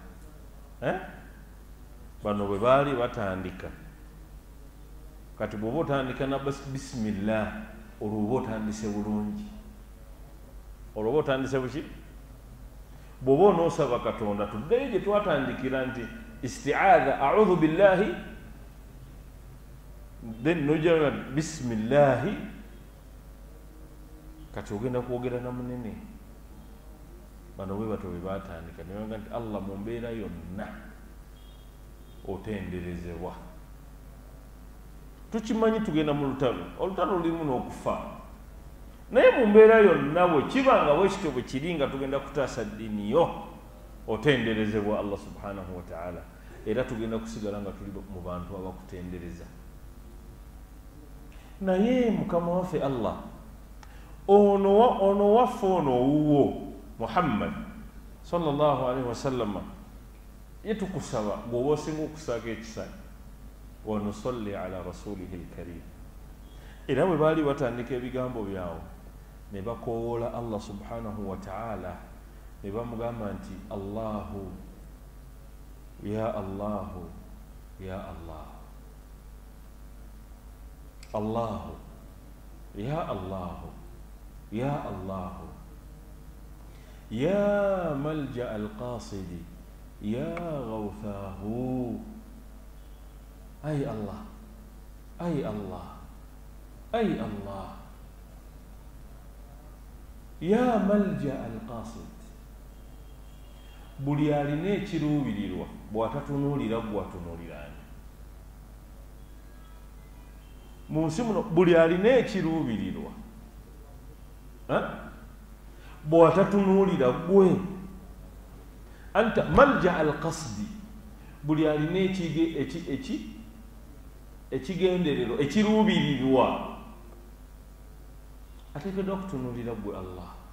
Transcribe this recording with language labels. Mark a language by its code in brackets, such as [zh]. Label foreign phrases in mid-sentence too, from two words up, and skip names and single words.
[lg] bano bwe baali batandika kati bw'oba otandika na bisimillah olwoba otandise bulungi olwoba otandise buki bw'oba onoosaba Katonda tuddeyo gye twatandikira nti [ar] استعاذة أعوذ بالله [lg] then nojja bisimillahi kati ogenda kwogera na munene bano bwe bato bwe batandika nebaga nti Allah mu mbeera yonna otenderezebwa tukimanyi tugenda mu olutalo lulimu n'okufa naye mu mbeera yonna bwe kiba nga bwekityo bwe kiri nga tugenda kutaasa ddiini yo otenderezebwa [ar] الله سبحانه وتعالى [lg] era tugenda kusigala nga tuli mu bantu abakutendereza naye mukama waffe Allah ono waffe ono owuwo Muhammad [ar] صلى الله عليه وسلم [lg] yetukusaba bw'oba osinga okusaako ekisa [ar] ونصلي على رسوله الكريم [lg] era bwe baali batandika ebigambo byabwe ne bakoowoola [ar] الله سبحانه وتعالى [lg] ne bamugamba nti [ar] الله يا الله يا الله الله يا الله يا الله يا ملجأ القاصد يا غوثه أي الله أي الله يا ملجأ القاصد [lg] buli alina ekiruubirirwa bw'atatunuulira gw'atunuulirani mu nsi muno buli alina ekiruubirirwa bw'atatunuulira gwe [ar] أنت ملجأ القاصد [lg] buli alina ekigenderero ekiruubirirwa ateekeddwa okutunuulira gwe Allah.